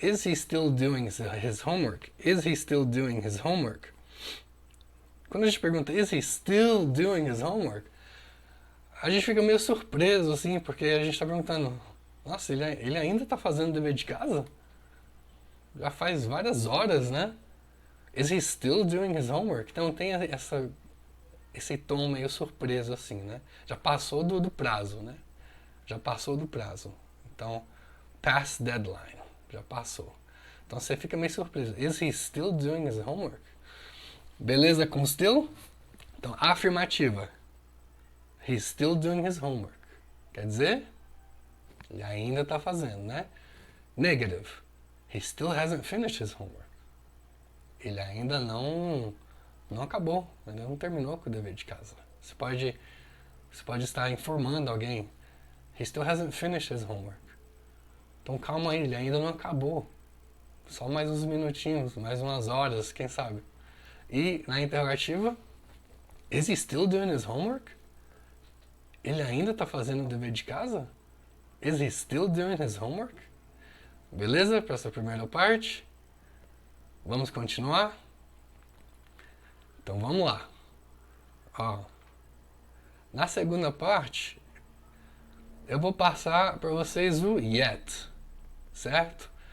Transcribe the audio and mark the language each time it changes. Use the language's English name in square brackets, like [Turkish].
[English] Is he still doing his homework? Is he still doing his homework? [Portuguese] Quando a gente pergunta, [English] is he still doing his homework? [Portuguese] A gente fica meio surpreso, assim, porque a gente está perguntando, nossa, ele ainda está fazendo o dever de casa? Já faz várias horas, né? [English] Is he still doing his homework? [Portuguese] Então tem esse tom meio surpreso, assim, né? Já passou do prazo, né? Já passou do prazo. Então, [English] past deadline. [Portuguese] Já passou. Então você fica meio surpreso. [English] Is he still doing his homework? [Portuguese] Beleza com still? Então, afirmativa. [English] He's still doing his homework. [Portuguese] Quer dizer, ele ainda está fazendo, né? [English] Negative. He still hasn't finished his homework. [Portuguese] Ele ainda não acabou, ainda não terminou com o dever de casa. Você pode estar informando alguém. [English] He still hasn't finished his homework. [Portuguese] Então calma aí, ele ainda não acabou. Só mais uns minutinhos, mais umas horas, quem sabe. E na interrogativa, [English] is he still doing his homework? [Portuguese] Ele ainda está fazendo o dever de casa? [English] Is he still doing his homework? [Portuguese] Beleza? Para essa primeira parte. Vamos continuar? Então vamos lá. Ó, na segunda parte, eu vou passar para vocês o yet, certo?